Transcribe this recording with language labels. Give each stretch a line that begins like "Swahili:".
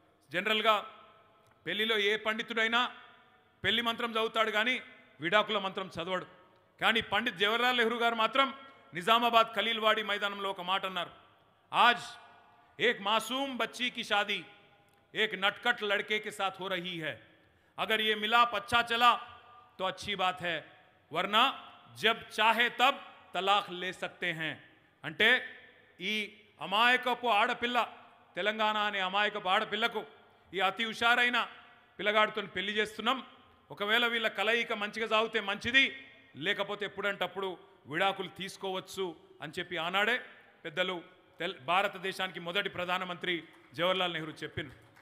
Telugu: జనరల్గా పెళ్లిలో ఏ పండితుడైనా పెళ్లి మంత్రం చదువుతాడు కానీ విడాకుల మంత్రం చదవడు. కానీ పండిత్ జవహర్లాల్ నెహ్రూ గారు మాత్రం నిజామాబాద్ ఖలీల్వాడి మైదానంలో ఒక మాట అన్నారు,
Hindi: ఆజ్ एक मासूम बच्ची की शादी एक नटखट लड़के के साथ हो रही है. अगर ये मिलाप अच्छा चला तो अच्छी बात है, वरना जब चाहे तब तलाक ले सकते हैं.
Telugu: అంటే ఈ అమాయకపు ఆడపిల్ల, తెలంగాణ అనే అమాయకపు ఆడపిల్లకు ఈ అతి హుషారైన పిల్లగాడితో పెళ్లి చేస్తున్నాం. ఒకవేళ వీళ్ళ కలయిక మంచిగా సాగితే మంచిది, లేకపోతే ఎప్పుడంటప్పుడు విడాకులు తీసుకోవచ్చు అని చెప్పి ఆనాడే పెద్దలు భారతదేశానికి మొదటి ప్రధానమంత్రి జవహర్లాల్ నెహ్రూ చెప్పిండు.